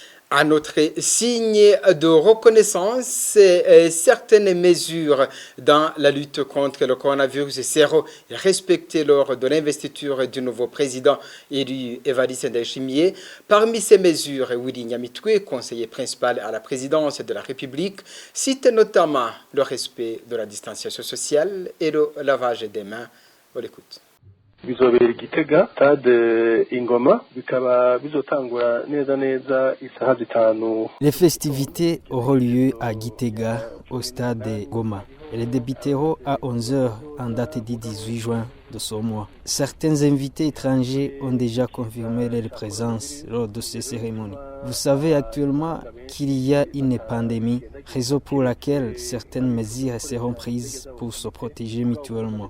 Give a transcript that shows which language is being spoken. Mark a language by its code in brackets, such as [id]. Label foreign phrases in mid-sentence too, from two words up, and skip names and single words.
[fr] Un autre signe de reconnaissance, certaines mesures dans la lutte contre le coronavirus seront respectées lors de l'investiture du nouveau président élu Evariste Ndayishimiye. Parmi ces mesures, Willy Nyamitwe, conseiller principal à la présidence de la République, cite notamment le respect de la distanciation sociale et le lavage des mains. On l'écoute. [rn] bizobera igitega stade ingoma bikaba bizotangura neza neza isaha zitanu. [fr] Les festivités auront lieu à Gitega au stade Goma. Elles débuteront à 11h en date du 18 juin de ce mois. Certains invités étrangers ont déjà confirmé leur présence lors de ces cérémonies. Vous savez actuellement qu'il y a une pandémie, raison pour laquelle certaines mesures seront prises pour se protéger mutuellement.